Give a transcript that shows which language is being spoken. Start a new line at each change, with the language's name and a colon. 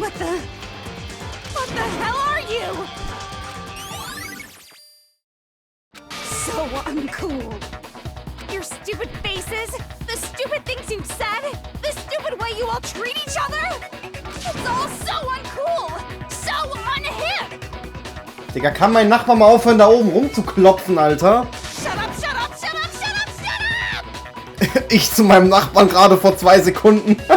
English: What the hell are you? So uncool. Your stupid faces, the stupid things you've said, the stupid way you all treat each other. It's all so uncool, so unhip.
German: Digga, kann mein Nachbar mal aufhören, da oben rumzuklopfen, Alter?
English: Shut up, shut up, shut up, shut up, shut up!
German: Ich zu meinem Nachbarn gerade vor 2 Sekunden.